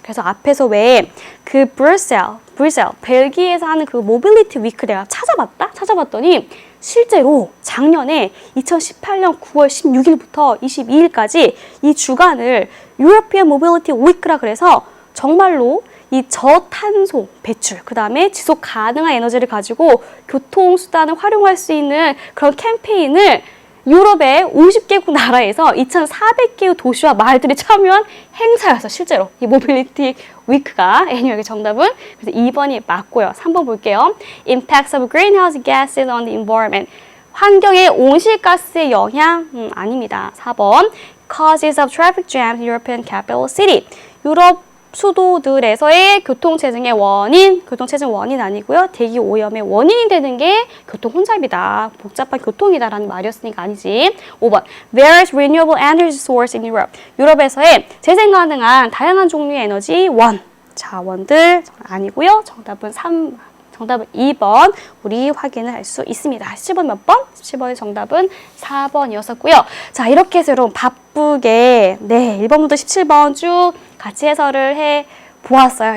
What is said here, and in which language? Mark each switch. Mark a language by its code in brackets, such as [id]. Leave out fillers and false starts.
[ko] 그래서 앞에서 왜 그 브뤼셀, 벨기에에서 하는 그 모빌리티 위크 내가 찾아봤더니 실제로 작년에 2018년 9월 16일부터 22일까지 이 주간을 유로피안 모빌리티 위크라 그래서 정말로 이 저탄소 배출, 그 다음에 지속 가능한 에너지를 가지고 교통수단을 활용할 수 있는 그런 캠페인을 유럽의 50개국 나라에서 2,400개의 도시와 마을들이 참여한 행사였어, 실제로. 이 모빌리티 위크가. 애니어의 정답은 그래서 2번이 맞고요. 3번 볼게요. [en] Impacts of greenhouse gases on the environment. [ko] 환경에 온실가스의 영향? 아닙니다. 4번. [en] Causes of traffic jams in European capital city. [ko] 유럽 수도들에서의 교통체증의 원인, 교통체증 원인 아니고요. 대기 오염의 원인이 되는 게 교통 혼잡이다. 복잡한 교통이다라는 말이었으니까 아니지. 5번. [en] Various renewable energy source in Europe. [ko] 유럽에서의 재생 가능한 다양한 종류의 에너지 자원들 아니고요. 정답은 2번 우리 확인을 할 수 있습니다. 17번 몇 번? 17번의 정답은 4번이었었고요. 자, 이렇게 해서 여러분 바쁘게 1번부터 17번 쭉 같이 해설을 해 보았어요.